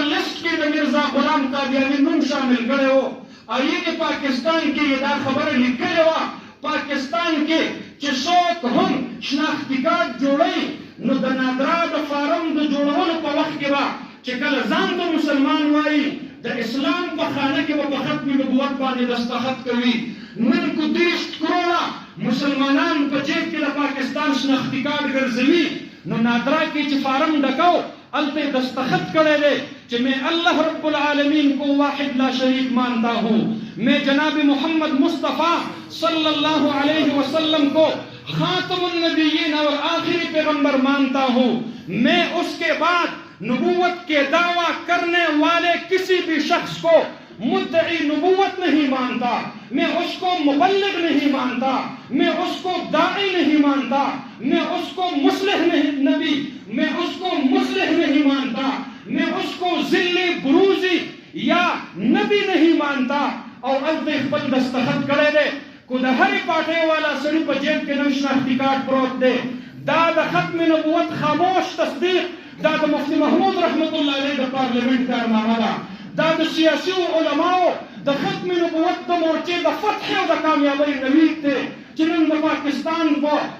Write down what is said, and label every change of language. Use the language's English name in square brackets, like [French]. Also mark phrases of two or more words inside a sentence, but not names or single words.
[Pashto] لسټ کې د میرزا غلام قادیاني نوم شامل کړی و آئین پاکستان کې دا خبره لیکلې وه پاکستان کې چې څوک هم شناختي کارت جوړوي نو د نادرا د فارم د جوړولو په وخت کې به چې کله ځان ته مسلمان وایي د اسلام په خانه کې به په ختم نبوت باندې دستخط کوي نن کو 30 کروڑه مسلمانان په جیب کې د پاکستان شناختی کارت ګرځوي نو نادرا کې چې فارم ډکاو الته دستخط کړی دی چې [Urdu] میں اللہ رب العالمین کو واحد لا شریک مانتا ہوں میں جناب محمد مصطفیٰ صلی اللہ علیہ وسلم کو خاتم النبیین اور آخری پیغمبر مانتا ہوں میں اس کے بعد نبوت کے دعویٰ کرنے والے کسی بھی شخص کو مدعی نبوت نہیں مانتا میں اس کو مبلغ نہیں مانتا میں اس کو داعی نہیں مانتا میں اس کو مصلح نہیں نبی میں اس کو مصلح نہیں مانتا میں اس کو ذلی بروزی یا نبی نہیں مانتا [Pashto] اور الته خپل دستخط کړی دی کو د هرې پارټۍ والا سړي په جیب کې نن شناختي کارت پروت دی دا د ختم نبوت خاموش تصدیق دا د مفتی محمود رحمت الله علیه د پارلیمنت کارنامه ده دا د سیاسي علماو د ختم نبوت د مورچې د فتح او د کامیابۍ نوید دی چې نن د پاکستان په